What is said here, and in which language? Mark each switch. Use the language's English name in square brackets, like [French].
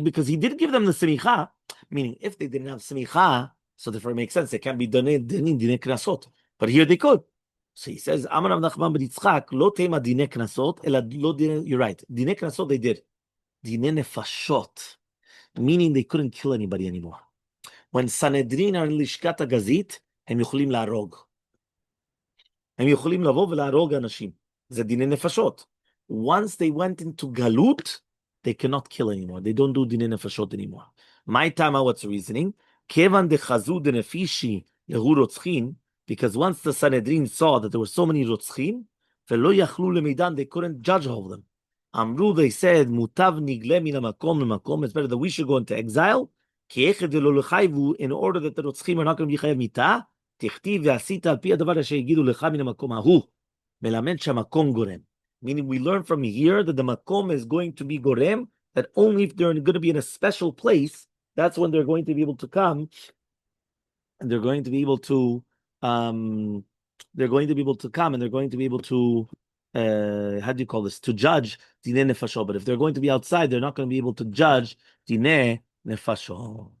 [English] Because he did give them the semicha, meaning if they didn't have semicha, so therefore it makes sense, they can't be done in Dinei Knasot. But here they could. So he says, Amar Rav Nachman bar Yitzchak, lo tema Dinei Knasot, ela lo dinei, you're right. Dinei Knasot they did. Dinei Nefashot, meaning they couldn't kill anybody anymore. When Sanhedrin are in Lishkat HaGazit, [Hebrew] הם יכולים להרוג. הם יכולים לבוא ולהרוג אנשים. זה דיני נפשות. [English] Once they went into galut, they cannot kill anymore. They don't do דיני נפשות anymore. My time, what's the reasoning? [Hebrew] כיוון דחזו דנפישי להוא רוצחין, [English] because once the Sanhedrin saw that there were so many רוצחים, [Hebrew] ולא יכלו למידן, [English] they couldn't judge all of them. [Hebrew] אמרו, [English] they said, [Hebrew] מוטב נגלה מן המקום למקום, [English] it's better that we should go into exile, [Hebrew] כי איך דלא לחייבו, [English] in order that the [Hebrew] רוצחים [English] are not going to be [Hebrew] חייב מיתה, תכתיב ועשית על פי הדבר אשר יגידו לך מן המקום ההוא, מלמד שהמקום גורם. [English] Meaning we learn from here that the makom is going to be gorem, that only if they're going to be in a special place, that's when they're going to be able to come, and they're going to be able to, and they're going to be able to, how do you call this? To judge dineh nefashot. But if they're going to be outside, they're not going to be able to judge dineh nefashot.